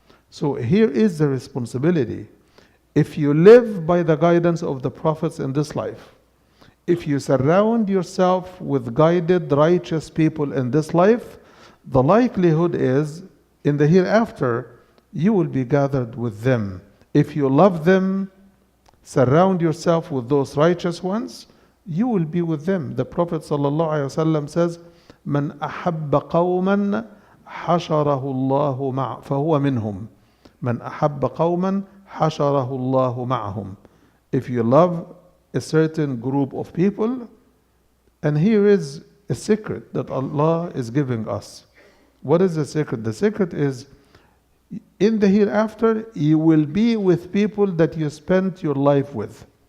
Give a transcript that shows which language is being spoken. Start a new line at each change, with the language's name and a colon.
English: So here is the responsibility. If you live by the guidance of the prophets in this life, if you surround yourself with guided, righteous people in this life, the likelihood is in the hereafter, you will be gathered with them. If you love them, surround yourself with those righteous ones, you will be with them. The Prophet ﷺ says,
Arabic: مَنْ أَحَبَّ قَوْمًا حَشَرَهُ اللَّهُ فَهُوَ مِنْهُمْ. مَنْ أَحَبَّ قَوْمًا حَشَرَهُ اللَّهُ مَعَهُمْ.
English: If you love a certain group of people, and here is a secret that Allah is giving us. What is the secret? The secret is, in the hereafter, you will be with people that you spent your life with.